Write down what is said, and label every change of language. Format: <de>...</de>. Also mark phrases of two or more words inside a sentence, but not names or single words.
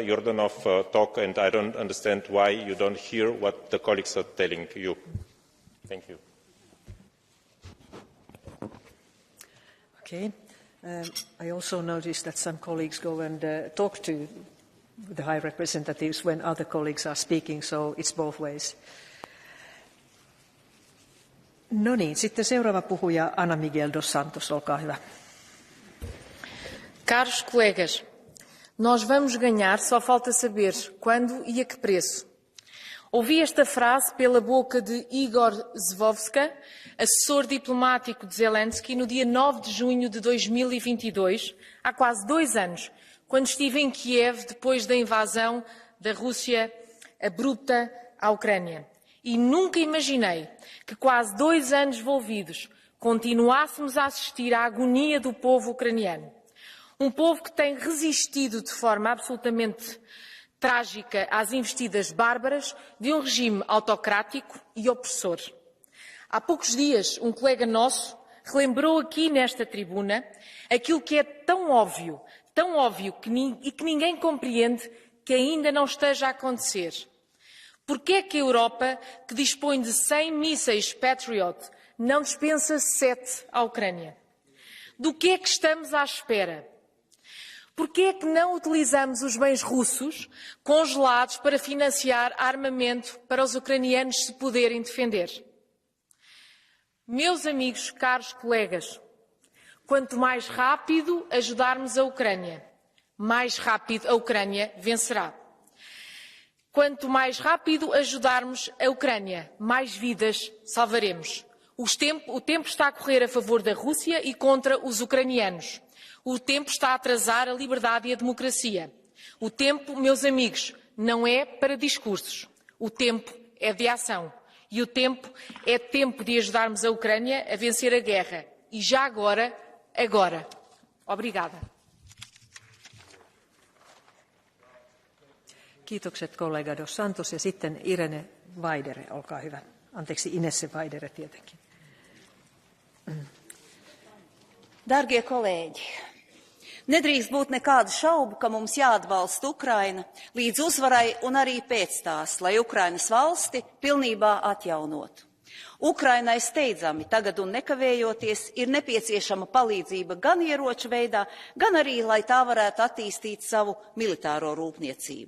<en>Jordanov talks, and I don't understand why you don't hear what the colleagues are telling you. Thank you. Okay. I also noticed that some colleagues go and talk to the High Representatives when other colleagues are speaking, so it's both ways.</en> <fi>No niin, sitten seuraava puhuja Ana Miguel dos Santos, olkaa hyvä.</fi> <pt>Caros colegas, nós vamos ganhar, só falta saber quando e a que preço. Ouvi esta frase pela boca de Igor Zvoevska, assessor diplomático de Zelensky, no dia 9 de junho de 2022, há quase 2 anos, quando estive em Kiev depois da invasão da Rússia abrupta à Ucrânia. E nunca imaginei que quase 2 anos envolvidos continuássemos a assistir à agonia do povo ucraniano. Um povo que tem resistido de forma absolutamente trágica às investidas bárbaras de um regime autocrático e opressor. Há poucos dias, um colega nosso relembrou aqui nesta tribuna aquilo que é tão óbvio e que ninguém compreende que ainda não esteja a acontecer. Porque é que a Europa, que dispõe de 100 mísseis Patriot, não dispensa 7 à Ucrânia? Do que é que estamos à espera? Porque é que não utilizamos os bens russos congelados para financiar armamento para os ucranianos se poderem defender? Meus amigos, caros colegas, quanto mais rápido ajudarmos a Ucrânia, mais rápido a Ucrânia vencerá. Quanto mais rápido ajudarmos a Ucrânia, mais vidas salvaremos. O tempo está a correr a favor da Rússia e contra os ucranianos. O tempo está a atrasar a liberdade e a democracia. O tempo, meus amigos, não é para discursos. O tempo é de ação. E o tempo é tempo de ajudarmos a Ucrânia a vencer a guerra. E já agora. Obrigada.</pt> <fi>Kiitokset kollega Dos Santos ja sitten Irene Vaidere, olkaa hyvä. Anteeksi, Inesse Vaidere tietenkin.</fi> <lv>Dargie kolēģi, nedrīkst būt nekādu šaubu, ka mums jāatbalsta Ukraina līdz uzvarai un arī pēc tās, lai Ukrainas valsti pilnībā atjaunotu. Ukrainai steidzami tagad un nekavējoties ir nepieciešama palīdzība gan ieroču veidā, gan arī, lai tā varētu attīstīt savu militāro rūpniecību.</lv>